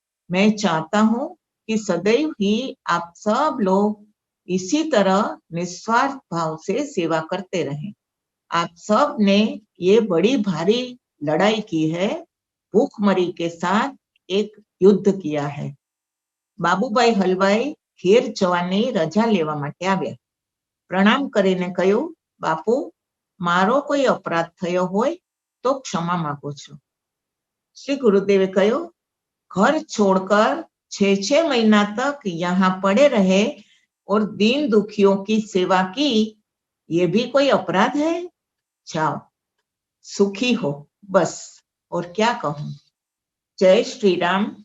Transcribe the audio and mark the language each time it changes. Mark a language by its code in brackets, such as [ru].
[hi] मैं चाहता हूं कि सदैव ही आप सब लोग इसी तरह निस्वार्थ भाव से सेवा करते रहें। आप सब ने ये बड़ी भारी लड़ाई की है, भूखमरी के साथ एक युद्ध किया है। [gu] बाबूभाई हलवाई ઘેર જવાની રજા લેવા માટે આવ્યા। પ્રણામ કરીને કહ્યું, બાપુ, મારો કોઈ અપરાધ થયો હોય તો ક્ષમા માંગુ છું। શ્રી ગુરુદેવે કહ્યું, [hi] घर छोड़कर 6-6 महीना तक यहाँ पड़े रहे और दीन दुखियों की सेवा की, ये भी कोई अपराध है? जाओ, सुखी हो, बस और क्या कहूं। जय श्री राम।